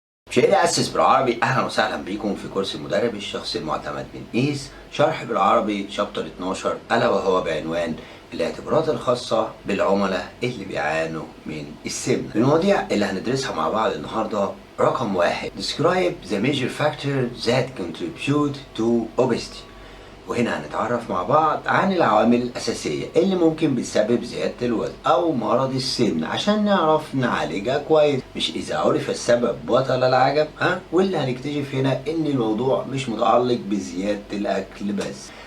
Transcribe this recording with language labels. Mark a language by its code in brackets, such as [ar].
[ar] مشاهدي أسس بالعربي، أهلا وسهلا بيكم في كورس المدرب الشخصي المعتمد من إيس شرح بالعربي شابتر 12، ألا وهو بعنوان الاعتبارات الخاصة بالعملاء اللي بيعانوا من السمنة. المواضيع اللي هندرسها مع بعض النهاردة: رقم 1 [en] Describe the major factors that contribute to obesity. [ar] وهنا هنتعرف مع بعض عن العوامل الأساسية اللي ممكن بتسبب زيادة الوزن أو مرض السمنة عشان نعرف نعالجها كويس. مش إذا عرف السبب بطل العجب، واللي هنكتشف هنا إن الموضوع مش متعلق بزيادة الأكل بس.